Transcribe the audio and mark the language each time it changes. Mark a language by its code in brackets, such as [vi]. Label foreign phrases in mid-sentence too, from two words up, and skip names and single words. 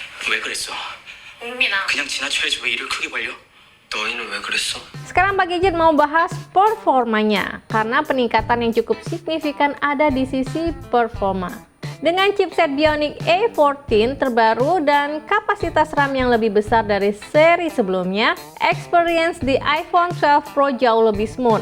[ko] 왜 그랬어? 옥민아. 그냥 지나쳐야지 왜 일을 크게 벌려? 너희는 왜 그랬어? [id] Sekarang Pak Gadget mau bahas performanya, karena peningkatan yang cukup signifikan ada di sisi performa. Dengan chipset Bionic A14 terbaru dan kapasitas RAM yang lebih besar dari seri sebelumnya, experience di iPhone 12 Pro jauh lebih smooth.